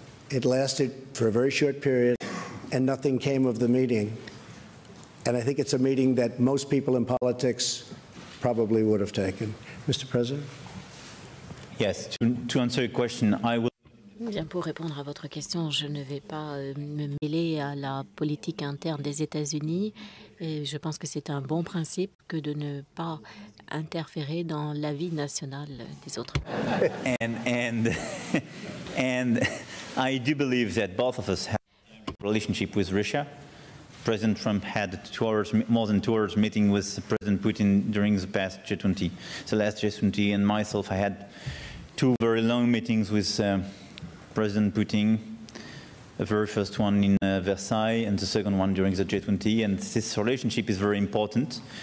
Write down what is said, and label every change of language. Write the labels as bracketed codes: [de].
[en] It lasted for a very short period, and nothing came of the meeting. And I think it's a meeting that most people in politics probably would have taken. Mr. President? Yes, to answer your question, I will. [fr] Bien, pour répondre à votre question, je ne vais pas me mêler à la politique interne des États-Unis. Et je pense que c'est un bon principe que de ne pas interférer dans la vie nationale des autres. [en] And I do believe that both of us have a relationship with Russia. President Trump had more than 2 hours meeting with President Putin during the past G20, the last G20, and myself, I had 2 very long meetings with President Putin, the very first one in Versailles and the second one during the G20, and this relationship is very important.